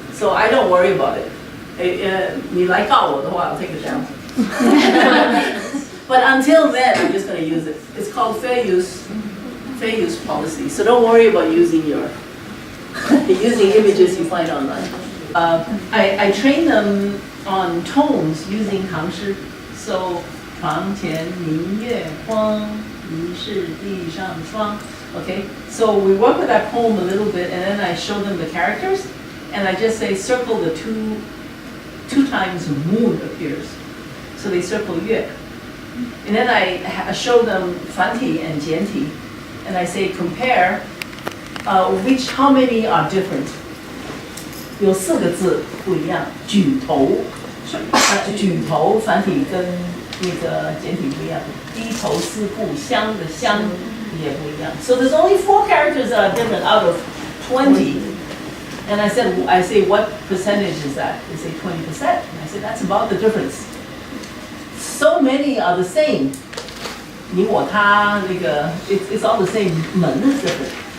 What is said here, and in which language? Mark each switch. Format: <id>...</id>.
<en>So I don't worry about it.</en> <zh>你来告我的话,</zh> <en>I'll take it down. But until then, I'm just going to use it. It's called fair use policy. So don't worry about using using images you find online. I train them on tones using 唐诗.</en> <zh>So 床前明月光，疑是地上霜.</zh> <en>Okay, so we work with that poem a little bit, and then I show them the characters, and I just say circle the two times moon appears. So they circle 月. And then I show them 繁体 and 简体, and I say compare how many are different.</en> <zh>有4个字不一样，举头举头繁体跟那个简体不一样，低头思故乡的乡也不一样。</zh> <en>So there's only 4 characters that are different out of 20. And I say, what percentage is that? They say 20%. And I said, that's about the difference. So many are the same.</en> <zh>你我他那个</zh> <en>it's all the same. 门 is different.</en>